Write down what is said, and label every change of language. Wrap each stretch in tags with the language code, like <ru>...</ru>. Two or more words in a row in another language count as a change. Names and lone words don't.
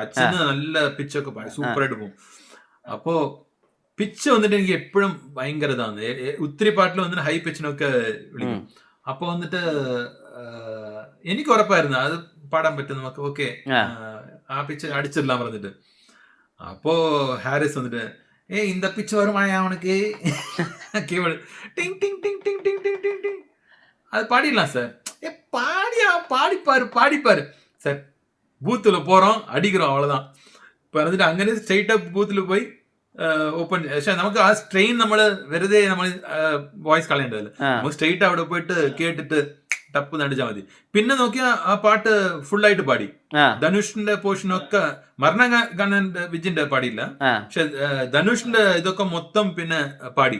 <ml>അച്ഛന് നല്ല പിച്ചൊക്കെ സൂപ്പർ ആയിട്ട് പോകും. അപ്പോ പിച്ച് വന്നിട്ട് എനിക്ക് എപ്പോഴും ഭയങ്കര ഇതാണ്. ഒത്തിരി പാട്ടിൽ വന്നിട്ട് ഹൈ പിച്ചിനൊക്കെ വിളിക്കും. അപ്പൊ വന്നിട്ട് എനിക്ക് ഉറപ്പായിരുന്നു അത് പാടാൻ പറ്റും നമുക്ക്. ഓക്കെ, ആ പിച്ച് അടിച്ചിടലാൻ പറഞ്ഞിട്ട്. അപ്പോ ഹാരിസ് വന്നിട്ട്</ml> <ta>இந்த பிச்சு வருமாயா அவனுக்கு கீவேர்டு டிங் டிங் டிங் டிங் டிங் டிங் டிங் டிங் அது பாடிடலாம் சார். பாடிப்பாரு சார். பூத்துல போறோம், அடிக்கிறோம், அவ்வளவுதான்.</ta> <ml>പറഞ്ഞിട്ട് അങ്ങനെ</ml> <en>straight up</en> <ml>ബൂത്തിൽ പോയി ഓപ്പൺ. പക്ഷെ നമുക്ക് ആ സ്ട്രെയിൻ നമ്മള് വെറുതെ നമ്മൾ വോയിസ് കളയേണ്ടതല്ല. നമുക്ക് സ്ട്രെയിറ്റ് അവിടെ പോയിട്ട് കേട്ടിട്ട് ടപ്പ് നടിച്ചാൽ മതി. പിന്നെ നോക്കിയാ ആ പാട്ട് ഫുൾ ആയിട്ട് പാടി. ധനുഷിന്റെ പോർഷൻ ഒക്കെ മരണ ഗാനന്റെ വിജിന്റെ പാടിയില്ല, പക്ഷെ ധനുഷിന്റെ ഇതൊക്കെ മൊത്തം പിന്നെ പാടി.</ml>